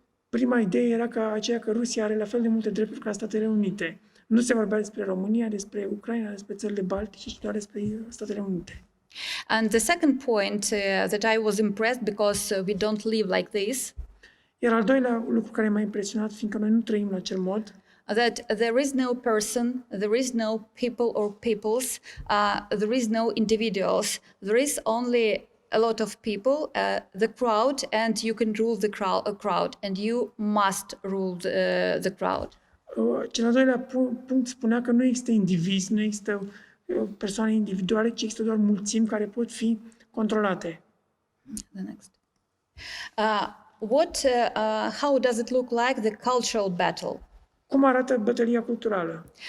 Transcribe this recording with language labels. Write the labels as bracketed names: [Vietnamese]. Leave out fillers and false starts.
[Romanian] Prima idee era aceea că Rusia are la fel de multe drepturi ca Statele Unite. Nu se vorbea despre România, despre Ucraina, despre țările Baltice, ci doar despre Statele Unite. [English] And the second point that I was impressed because we don't live like this. [Romanian] Iar al doilea lucru care m-a impresionat, fiindcă noi nu trăim în acel mod, [English] that there is no person, there is no people or peoples, there is no individuals, there is only a lot of people, the crowd, and you can rule the crowd, and you must rule the crowd. [Romanian] Cel al doilea punct spunea că nu există indivizi, nu există persoane individuale, ci există doar mulțimi care pot fi controlate. [English] The next. How does it look like the cultural battle? [Romanian] Cum arată bătălia culturală?